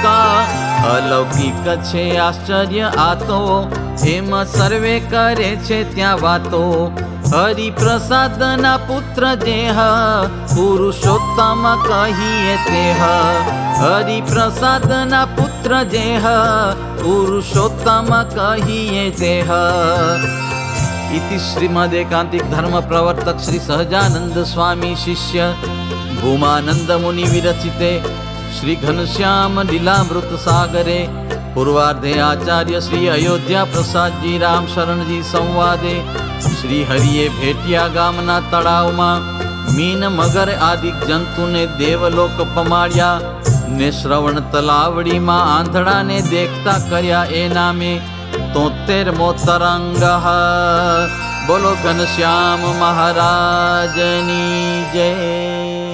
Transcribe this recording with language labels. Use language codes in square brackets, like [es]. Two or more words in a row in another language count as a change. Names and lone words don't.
[gu] અલૌકિક છે આશ્ચર્ય આ તો, એમ સર્વે કરે છે ત્યાં વાતો. હરિપ્રસાદના પુત્ર જેહ, પુરુષોત્તમ કહીએ તેહ. હરિપ્રસાદના પુત્ર જેહ, પુરુષોત્તમ કહીએ તેહ. [sa] इति श्रीमदेकांतिक धर्म प्रवर्तक श्री सहजानंद स्वामी शिष्य भूमानंद मुनि विरचिते श्री घनश्याम लीलामृत सागरे पूर्वार्धे आचार्य श्री अयोध्या प्रसाद जी राम शरण जी संवादे [gu] શ્રી હરિએ ભેટિયા ગામના તળાવમાં મીન મગર આદિ જંતુ ને દેવલોક પમાડ્યા ને શ્રવણ તલાવડી માં આંધળા ને દેખતા કર્યા એ નામે 73મો તરંગ। બોલો ઘનશ્યામ મહારાજની જય।